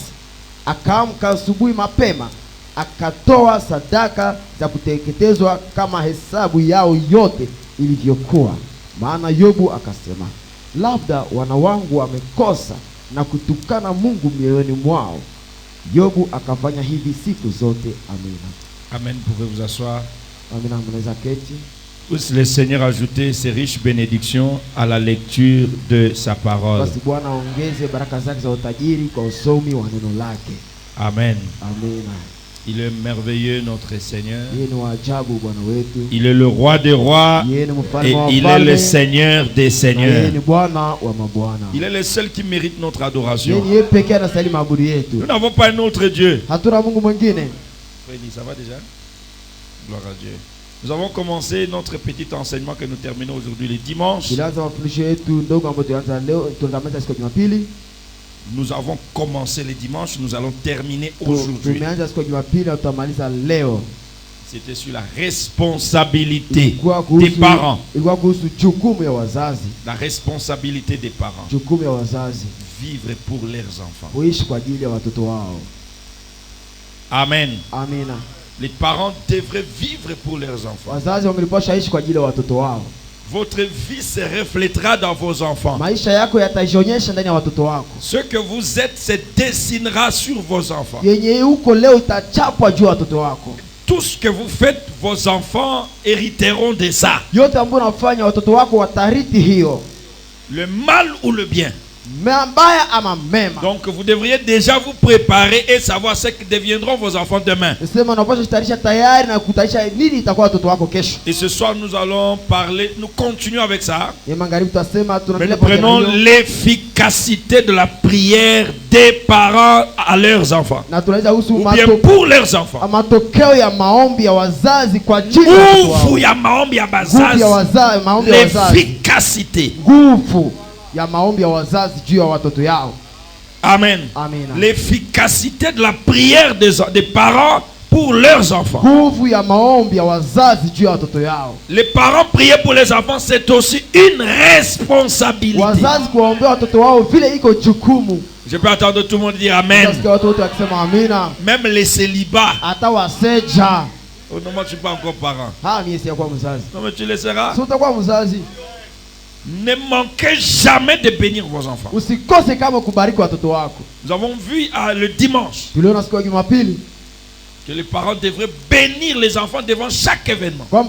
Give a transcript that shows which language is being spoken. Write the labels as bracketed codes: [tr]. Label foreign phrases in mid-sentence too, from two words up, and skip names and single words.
[sw] Akaamka asubuhi mapema, akatoa sadaka za kuteketezwa kama hesabu yao yote ilivyokuwa. Maana Yobu akasema, labda wana wangu wamekosa na kutukana Mungu mioyoni mwao. Yobu akafanya hivi siku zote. Amina. [fr] Amen. Pouvez vous asseoir. [sw] Amina, mnaweza keti. [fr] Puisse le Seigneur ajouter ses riches bénédictions à la lecture de sa parole. [sw] Basi Bwana ongeze baraka zake za utajiri kwa usomi wa neno lake. [fr] Amen. [sw] Amina. [fr] Il est merveilleux notre Seigneur. [sw] Yeye ni wa ajabu Bwana wetu. [fr] Il est le roi des rois [sw] Yeye ni mfalme [fr] et [sw] wa [fr] il est [sw] wafalme. [fr] le Seigneur des [sw] Yeye [fr] seigneurs. [sw] ni Bwana wa mabwana. [fr] Il est le seul qui mérite notre [sw] Yeye [fr] adoration. [sw] ni yeye pekee anastahili maabudu yetu. [fr] Nous n'avons pas un autre Dieu. [sw] Hatuna Mungu mwingine. [fr] Freddy, ça va déjà? Gloire à Dieu. Nous avons commencé notre petit enseignement que nous terminons aujourd'hui le dimanche. [sw] Tulianza mafundisho yetu ndogo ambayo tulianza leo, tunaanza siku ya Jumapili. [fr] Nous avons commencé le dimanche, nous allons terminer aujourd'hui. [sw] Tumeanza siku ya Jumapili na tutamaliza leo. [fr] C'était sur la responsabilité [sw] Ilikuwa [fr] des parents. [sw] ilikuwa kuhusu jukumu ya wazazi. [fr] La responsabilité des parents. [sw] Jukumu ya wazazi [fr] Vivre pour leurs enfants. [sw] kuishi kwa ajili ya watoto wao. [fr] Amen. [sw] Amina. [fr] Les parents devraient vivre pour leurs enfants. [sw] Wazazi wangelipaswa ishi kwa ajili ya watoto wao. [fr] Votre vie se reflètera dans vos enfants. [sw] Maisha yako yatajionyesha ndani ya watoto wako. [fr] Ce que vous êtes se dessinera sur vos enfants. [sw] Yenye uko leo itachapwa juu ya watoto wako. [fr] Tout ce que vous faites, vos enfants hériteront de ça. [sw] Yote ambayo unafanya watoto wako watarithi hiyo. [fr] Le mal ou le bien. [sw] mabaya ama mema. [fr] Donc vous devriez déjà vous préparer et savoir ce que deviendront vos enfants demain. [sw] Sema unapaswa kutayarisha tayari na kutayarisha nini itakuwa watoto wako kesho. [fr] Et ce soir nous allons parler, nous continuons avec ça. [sw] Magharibi tutasema [fr] Mais nous prenons l'efficacité de la prière des parents à leurs enfants. [sw] Na tunaweza husu [fr] Ou bien pour leurs enfants. [sw] Matokeo ya maombi ya wazazi kwa ajili ya watoto wao. Nguvu ya maombi ya bazazi. [fr] L'efficacité. [sw] Nguvu ya maombi ya wazazi juu ya watoto yao. [fr] Amen. [sw] Amen. [fr] L'efficacité de la prière des parents pour leurs enfants. [sw] Nguvu ya maombi ya wazazi juu ya watoto yao. [fr] Les parents prier pour les enfants, c'est aussi une responsabilité. [sw] Wazazi kuombea watoto wao vile iko jukumu. [fr] Je peux attendre tout le monde dire amen. Même les célibats. Oh non, moi je ne suis pas encore parent. Non mais tu le seras. Ne manquez jamais de bénir vos enfants. Nous avons vu le dimanche que les parents devraient bénir les enfants devant chaque événement.